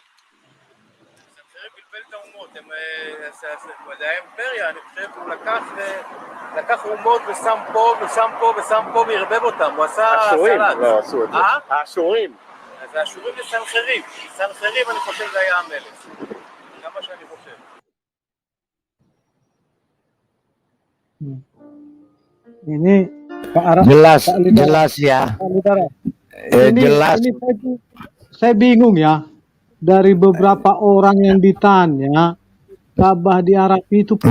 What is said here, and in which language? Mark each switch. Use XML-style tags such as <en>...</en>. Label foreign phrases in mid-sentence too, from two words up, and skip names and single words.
<he>סנחריב בלבל את האומות, מדעי האימפריה, אני חושב שהוא לקח אומות ושם פה ושם פה ושם פה והרבב אותם, הוא עשה סלט. האשורים לא עשו את זה. האשורים. אז האשורים זה סנחריב. סנחריב אני חושב זה היה המלך. כמה שאני חושב.</he> <id>Ini Pak Arab. Jelas ya. Jelas. Ini saya bingung ya. Dari beberapa orang yang ditanya, Ka'bah di Arab itu pun</id>